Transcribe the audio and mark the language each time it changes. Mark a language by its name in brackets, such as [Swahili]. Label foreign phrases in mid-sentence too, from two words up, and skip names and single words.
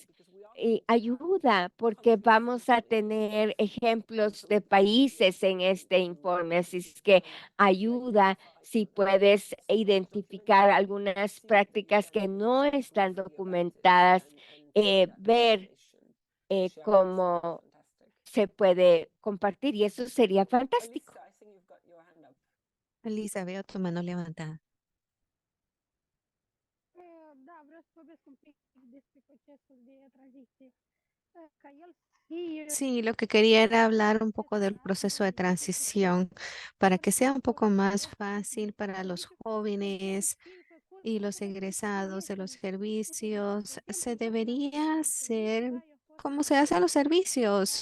[Spanish] Y ayuda porque vamos a tener ejemplos de países en este informe, así es que ayuda si puedes identificar algunas prácticas que no están documentadas, ver cómo se puede compartir, y eso sería fantástico. Elisa, veo tu mano levantada. [Romanian] Da, vreau să vorbesc un pic despre procesul de tranziție. Ca el să fie [Spanish] Sí, lo que quería era hablar un poco del proceso de transición para que sea un poco más fácil para los jóvenes y los egresados de los servicios. Se debería hacer como se hacen los servicios.